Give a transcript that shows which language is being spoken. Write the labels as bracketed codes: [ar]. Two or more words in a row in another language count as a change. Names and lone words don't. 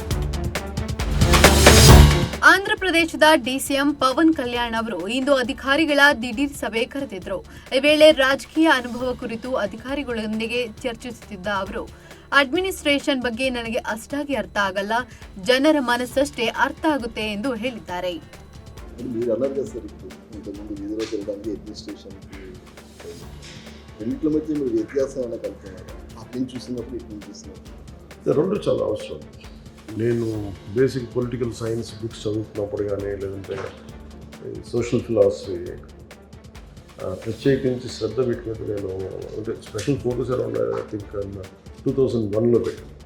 [kn] ಆಂಧ್ರಪ್ರದೇಶದ ಡಿಸಿಎಂ ಪವನ್ ಕಲ್ಯಾಣ್ ಅವರು ಇಂದು ಅಧಿಕಾರಿಗಳ ದಿಢೀರ್ ಸಭೆ ಕರೆದಿದ್ದರು. ಈ ವೇಳೆ ರಾಜಕೀಯ ಅನುಭವ ಕುರಿತು ಅಧಿಕಾರಿಗಳೊಂದಿಗೆ ಚರ್ಚಿಸುತ್ತಿದ್ದ ಅವರು, ಅಡ್ಮಿನಿಸ್ಟ್ರೇಷನ್ ಬಗ್ಗೆ ನನಗೆ ಅಷ್ಟಾಗಿ ಅರ್ಥ ಆಗಲ್ಲ, ಜನರ ಮನಸ್ಸಷ್ಟೇ ಅರ್ಥ ಆಗುತ್ತೆ ಎಂದು ಹೇಳಿದ್ದಾರೆ. [te] రెండు చాలా అవసరం. నేను [en] basic political science books [te] చదువుతున్నప్పుడు కానీ లేదంటే [en] social philosophy [te] ప్రత్యేకించి శ్రద్ధ పెట్టినట్టు నేను అంటే [en] special focus around I think [te] 2001లో పెట్టాను.